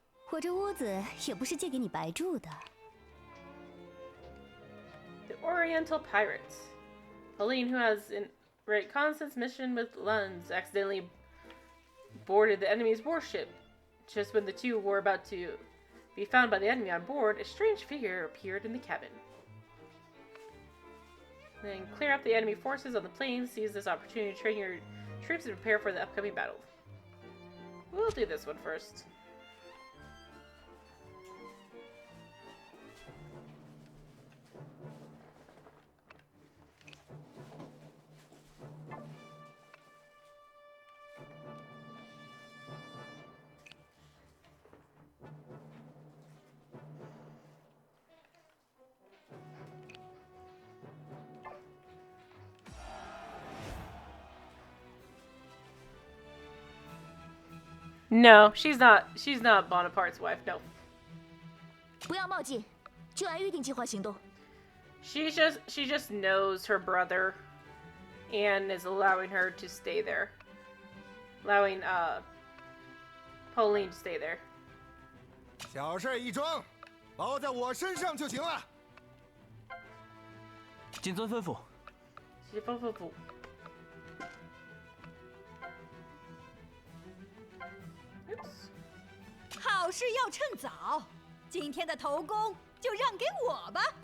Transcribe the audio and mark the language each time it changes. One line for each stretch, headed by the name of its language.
Chinese: 我这屋子也不是借给你白住的。
English: The Oriental Pirates. Pauline, who has a reconnaissance mission with Lunds, accidentally boarded the enemy's warship. Just when the two were about to be found by the enemy on board, a strange figure appeared in the cabin. Then clear up the enemy forces on the plains, seize this opportunity to train your troops and prepare for the upcoming battle. We'll do this one first. No, she's not. She's not Bonaparte's wife. No.
Chinese: 不要冒进，就按预定计划行动。
English: She just knows her brother, and is allowing her to stay there, allowing Pauline to stay there.
Chinese: 小事一桩，包在我身上就行了。谨遵吩咐。不。好事要趁早，今天的头功就让给我吧。